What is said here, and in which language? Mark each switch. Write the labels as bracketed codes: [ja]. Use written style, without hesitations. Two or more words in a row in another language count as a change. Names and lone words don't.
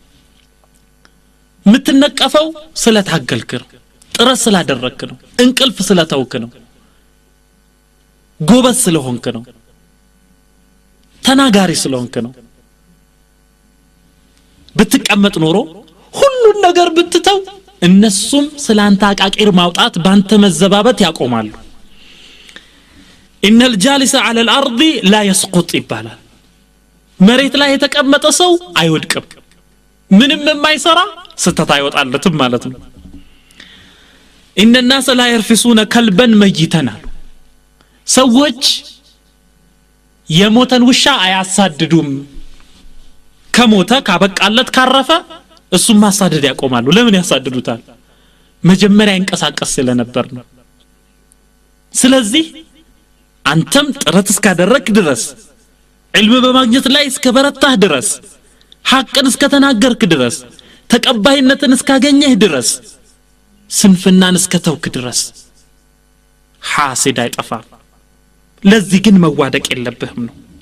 [am] ምትነቀፈው ስለታገልክ ነው ጥረት ስላደረክ ነው እንቅልፍ ስለተውክ ነው ጎበዝ ስለሆንክ ነው ተናጋሪ ስለሆንክ ነው ብትቀመጥ ኖሮ ሁሉን ነገር ብትተው እነሱም ስላንተ አቃቂር ማውጣት ባንተ መዘባበት ያቆማሉ [ar] ان الجالس على الارض لا يسقط [am] ይባላል መሬት ላይ የተቀመጠ ሰው አይወድቅም ምንም የማይሰራ ስተት አይወጣለትም ማለት ነው [ar] ان الناس لا يرفسون كلبا ميتا [am] ሰዎች የሞተን ውሻ አያሳድዱም ከሞተ ካበቃለት ካረፈ እሱም ማሳደድ ያቆማሉ ለምን ያሳድዱታል መጀመሪያ እንቀሳቀስ ስለነበር ነው ስለዚህ አንተም ጥረት እስካደረክ ድረስ علم በማግኘት ላይ እስከበረታህ ድረስ ሐቅን እስከተናገርክ ድረስ ተቀባይነትን እስካገኘህ ድረስ ስንፍናን እስከተውክ ድረስ ሐሲድ አይጠፋም ለዚህ ግን መዋደቅ የለብህም ነው